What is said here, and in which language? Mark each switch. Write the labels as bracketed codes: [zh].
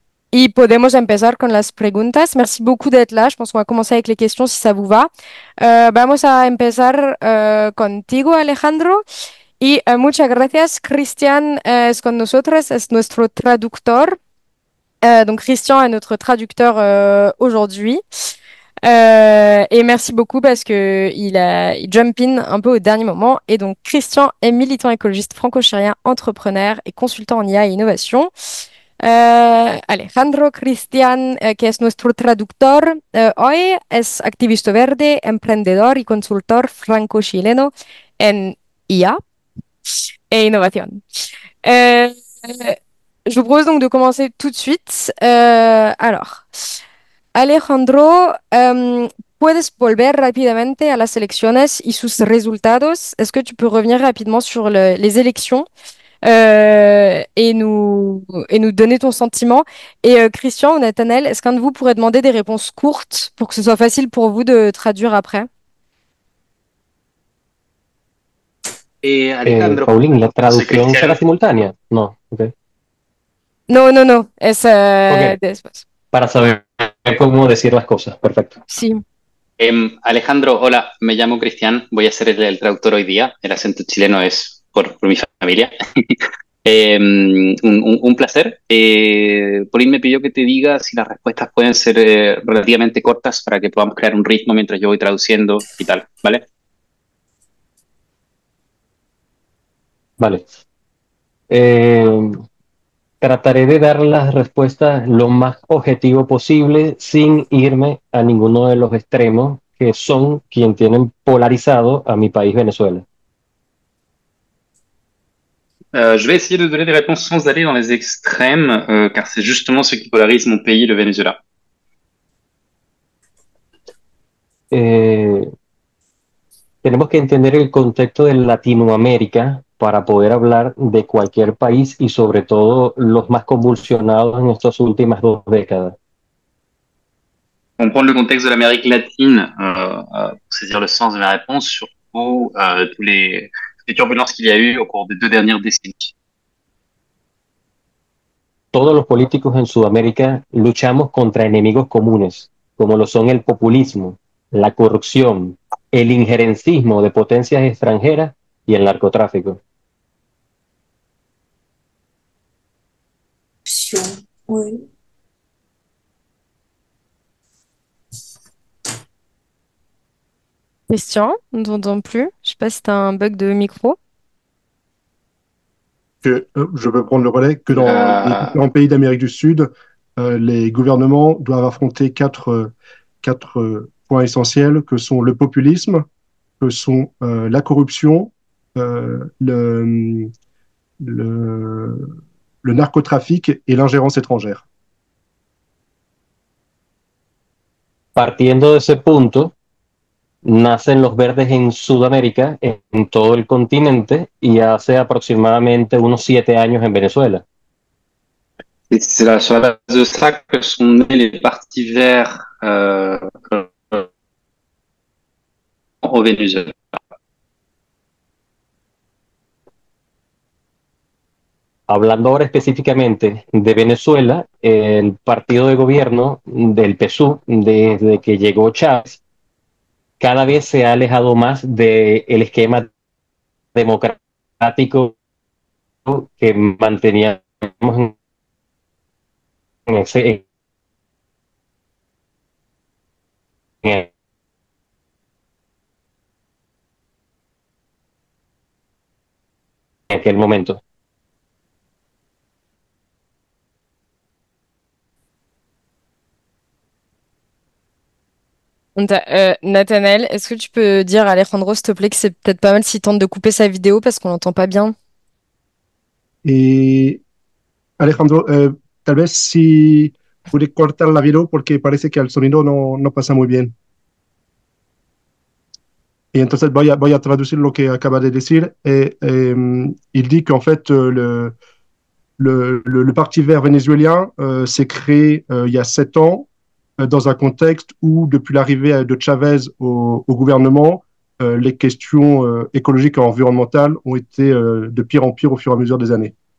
[es] Y podemos empezar con las preguntas. [fr] Merci beaucoup d'être là. Je pense qu'on va commencer avec les questions si ça vous va. [es] Vamos a empezar contigo, Alejandro. Y muchas gracias. Christian es con nosotros, es nuestro traductor. [fr] Donc Christian est notre traducteur aujourd'hui. Et merci beaucoup parce que il [en] jump in [fr] un peu au dernier moment. Et donc Christian est militant écologiste franco-chilien, entrepreneur et consultant en IA et innovation. [es] Alejandro Cristian, que es nuestro traductor hoy, es activista verde, emprendedor y consultor franco-chileno en IA [fr] et innovation. Je vous propose donc de commencer tout de suite. [es] Alors, Alejandro, ¿puedes volver rápidamente a las elecciones y sus resultados? [fr] Est-ce que tu peux revenir rapidement sur les élections et nous donner ton sentiment? Et Christian ou Nathanaël, est-ce qu'un de vous pourrait demander des réponses courtes pour que ce soit facile pour vous de traduire après? Alejandro, [es] Paulín, ¿la traducción será simultánea? No, ok. No, no, no, es Ok. después. Para saber cómo decir las cosas, perfecto. Sí. Alejandro, hola, me llamo Cristian, voy a ser el traductor hoy día, el acento chileno es por mi familia. Un placer. Pauline me pidió que te diga si las respuestas pueden ser relativamente cortas para que podamos crear un ritmo mientras yo voy traduciendo y tal, ¿vale? Vale. Eh, Trataré de dar las respuestas lo más objetivo posible sin irme a ninguno de los extremos que son quien tienen polarizado a mi país Venezuela. Je vais essayer de donner des réponses sans aller dans les extrêmes, car c'est justement ce qui polarise mon pays, le Venezuela. Eh, Tenemos que entender el contexto de Latinoamérica para poder hablar de cualquier país y sobre todo los más convulsionados en estas últimas 2 décadas. Comprendre le contexte de l'Amérique latine pour saisir le sens de ma réponse, surtout toutes les turbulences qu'il y a eu au cours des 2 dernières décennies. Todos los políticos en Sudamérica luchamos contra enemigos comunes, como lo son el populismo, la corrupción, el injerencismo de potencias extranjeras y el narcotráfico. [fr] Oui. Christian, on ne t'entend plus. Je sais pas si tu as un bug de micro. Je peux prendre le relais, que dans les Euh, différents pays d'Amérique du Sud, les gouvernements doivent affronter quatre points essentiels que sont le populisme, que sont la corruption, le, le narcotrafic et l'ingérence étrangère. [es] Partiendo de ese punto, nacen los verdes en Sudamérica, en todo el continente, y hace aproximadamente unos 7 años en Venezuela. [fr] et c'est sur la base de ça que sont nés les partis verts au Venezuela. [es] Hablando ahora específicamente de Venezuela, el partido de gobierno del PSUV, desde que llegó Chávez, cada vez se ha alejado más del esquema democrático que manteníamos en en aquel momento. [fr] Nathanaël, est-ce que tu peux dire à Alejandro, s'il te plaît, que c'est peut-être pas mal s'il tente de couper sa vidéo parce qu'on n'entend pas bien? [es] Y Alejandro, tal vez si puede cortar la video porque parece que el sonido no pasa muy bien. Et entonces voy a traducir lo que acaba de decir. [fr] Il dit qu'en fait, le Parti vert vénézuélien s'est créé il y a 7 ans dans un contexte où, depuis l'arrivée de Chavez au gouvernement, les questions écologiques et environnementales ont été de pire en pire au fur et à mesure des années.